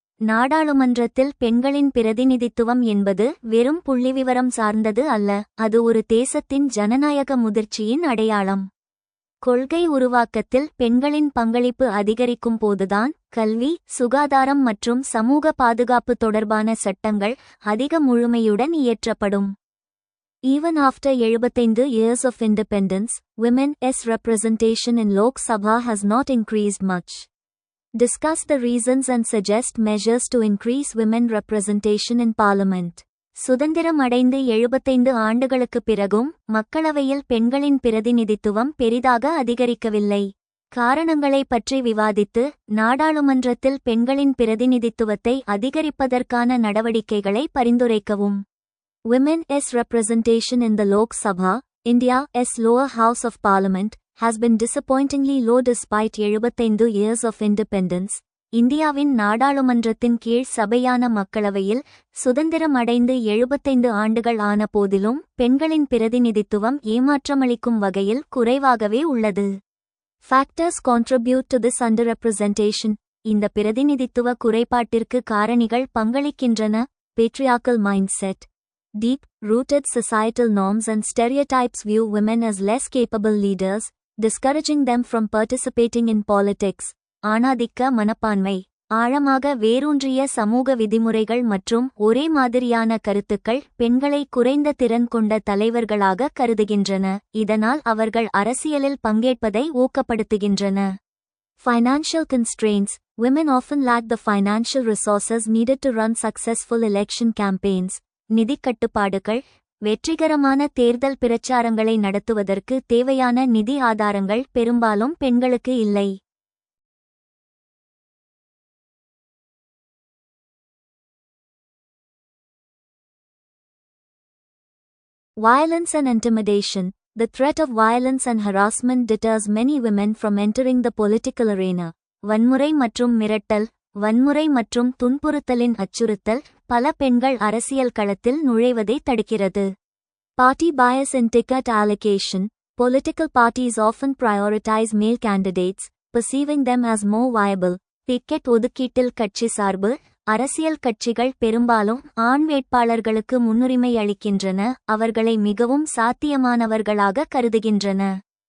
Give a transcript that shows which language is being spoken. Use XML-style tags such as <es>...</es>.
<ta>நாடாளுமன்றத்தில் பெண்களின் பிரதிநிதித்துவம் என்பது வெறும் புள்ளிவிவரம் சார்ந்தது அல்ல, அது ஒரு தேசத்தின் ஜனநாயக முதிர்ச்சியின் அடையாளம். கொள்கை உருவாக்கத்தில் பெண்களின் பங்களிப்பு அதிகரிக்கும் போதுதான் கல்வி, சுகாதாரம் மற்றும் சமூக பாதுகாப்பு தொடர்பான சட்டங்கள் அதிக முழுமையுடன் இயற்றப்படும்.</ta> <en>Even after 75 years of independence, women's representation in Lok Sabha has not increased much. Discuss the reasons and suggest measures to increase women representation in Parliament.</en> <ta>சுதந்திரம் அடைந்து 75 ஆண்டுகளுக்குப் பிறகும் மக்களவையில் பெண்களின் பிரதிநிதித்துவம் பெரிதாக அதிகரிக்கவில்லை. காரணங்களை பற்றி விவாதித்து நாடாளுமன்றத்தில் பெண்களின் பிரதிநிதித்துவத்தை அதிகரிப்பதற்கான நடவடிக்கைகளை பரிந்துரைக்கவும்.</ta> <en>Women's representation in the Lok Sabha, India's lower house of parliament, has been disappointingly low despite 75 years of independence.</en> <ta>இந்தியாவின் நாடாளுமன்றத்தின் கீழ் சபையான மக்களவையில் சுதந்திரம் அடைந்து 75 ஆண்டுகள் ஆன போதிலும் பெண்களின் பிரதிநிதித்துவம் ஏமாற்றமளிக்கும் வகையில் குறைவாகவே உள்ளது.</ta> <en>Factors contribute to this underrepresentation.</en> <ta>இந்த பிரதிநிதித்துவ குறைபாட்டிற்கு காரணிகள் பங்களிக்கின்றன.</ta> <en>Patriarchal mindset. Deep-rooted societal norms and stereotypes view women as less capable leaders, discouraging them from participating in politics.</en> <ta>ஆணாதிக்க மனப்பான்மை. ஆழமாக வேரூன்றிய சமூக விதிமுறைகள் மற்றும் ஒரே மாதிரியான கருத்துக்கள் பெண்களை குறைந்த திறன் கொண்ட தலைவர்களாக கருதுகின்றன, இதனால் அவர்கள் அரசியலில் பங்கேற்பதை ஊக்கப்படுத்துகின்றன.</ta> <en>Financial constraints. Women often lack the financial resources needed to run successful election campaigns.</en> <ta>நிதிக் கட்டுப்பாடுகள். வெற்றிகரமான தேர்தல் பிரச்சாரங்களை நடத்துவதற்கு தேவையான நிதி ஆதாரங்கள் பெரும்பாலும் பெண்களுக்கு இல்லை.</ta> <en>Violence and intimidation. The threat of violence and harassment deters many women from entering the political arena.</en> <ta>வன்முறை மற்றும் மிரட்டல். வன்முறை மற்றும் துன்புறுத்தலின் அச்சுறுத்தல் பல பெண்கள் அரசியல் களத்தில் நுழைவதை தடுக்கிறது.</ta> <en>Party bias in ticket allocation. Political parties often prioritize male candidates, perceiving them as more viable.</en> <ta>Ticket ஒதுக்கீட்டில் கட்சி சார்பு. அரசியல் கட்சிகள் பெரும்பாலும் ஆண் வேட்பாளர்களுக்கு முன்னுரிமை அளிக்கின்றன, அவர்களை மிகவும் சாத்தியமானவர்களாக கருதுகின்றன.</ta>